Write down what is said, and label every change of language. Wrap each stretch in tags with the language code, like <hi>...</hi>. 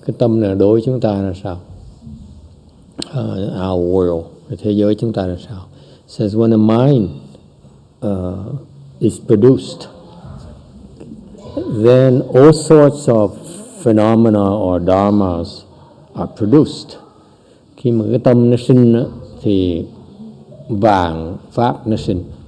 <vi>Cái tâm này đối với chúng ta là sao?</vi> <en>Our world,</en> <vi>cái thế giới chúng ta là sao?</vi> <en>It says when a mind is produced, then all sorts of phenomena or dharmas are produced.</en> <vi>Khi mà cái tâm nó sinh thì vạn pháp nó sinh.</vi>